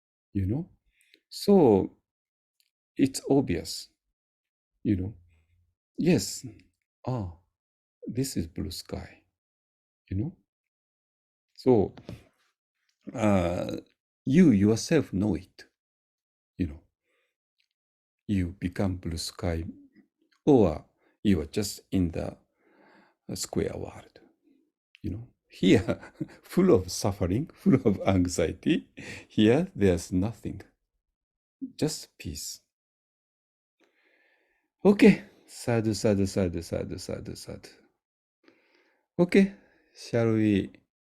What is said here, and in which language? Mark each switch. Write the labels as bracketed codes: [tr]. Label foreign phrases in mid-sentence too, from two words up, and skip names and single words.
[en] So it's obvious, Yes, this is blue sky, So you yourself know it, You become blue sky, or you are just in the square world, Here, full of suffering, full of anxiety. Here, there's nothing, just peace. [pi] Okay, sadhu, sadhu, sadhu, sadhu, sadhu, sadhu. [en] Okay, shall we